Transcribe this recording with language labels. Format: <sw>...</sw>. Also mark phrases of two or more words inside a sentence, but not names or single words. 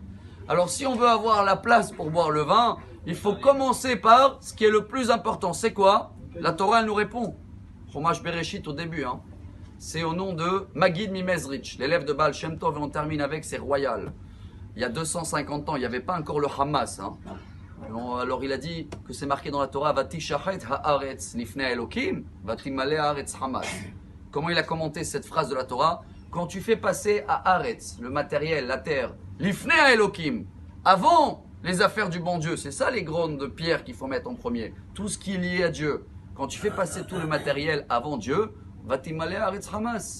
<fr>Alors si on veut avoir la place pour boire le vin, il faut commencer par ce qui est le plus important. C'est quoi? La Torah elle nous répond. Chumash Bereshit au début. C'est au nom de Magid Mimezrich, l'élève de Baal Shem Tov, et on termine avec, c'est royal. Il y a 250 ans, il n'y avait pas encore le Hamas. Alors il a dit que c'est marqué dans la Torah,</fr> <he>ותשחת הארץ לפני אלקים, ותמלא הארץ חמס.</he> <fr>Comment il a commenté cette phrase de la Torah? Quand tu fais passer à Haaretz, le matériel, la terre,</fr> <he>לפני אלקים,</he> <fr>avant les affaires du bon Dieu, c'est ça les grandes pierres qu'il faut mettre en premier. Tout ce qui est lié à Dieu. Quand tu fais passer tout le matériel avant Dieu,</fr> <he>ותמלא הארץ חמס.</he>